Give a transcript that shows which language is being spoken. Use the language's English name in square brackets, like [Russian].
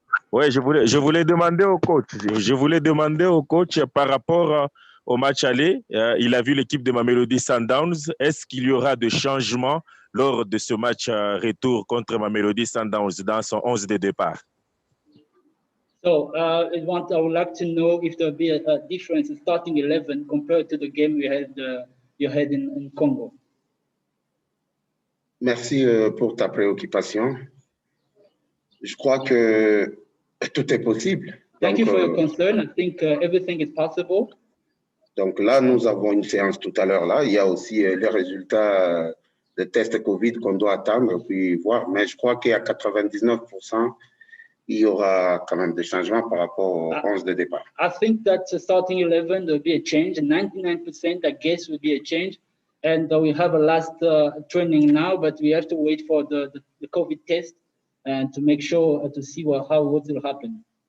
[French] Ouais, je voulais demander au coach. Je voulais demander au coach par rapport au match aller. Il a vu l'équipe de Mamelodi Sundowns. Est-ce qu'il y aura des changements lors de ce match retour contre Mamelodi Sundowns dans son 11 de départ? [English] So I would like to know if there'll be a difference in starting 11 compared to the game you had in Congo. [French] Merci pour ta préoccupation. Je crois que tout est possible. [English] Thank you for your [French] Donc, [English] concern. I think everything is possible. [French] donc là, nous avons une séance tout à l'heure. Là, il y a aussi les résultats de tests Covid qu'on doit attendre puis voir. Mais je crois qu'à 99%, il y aura quand même des changements par rapport au 11 de départ. [English] I think that starting 11 there'll be a change. 99% I guess will be a change. And we have a last training now, but we have to wait for the COVID test and to make sure to see what will happen.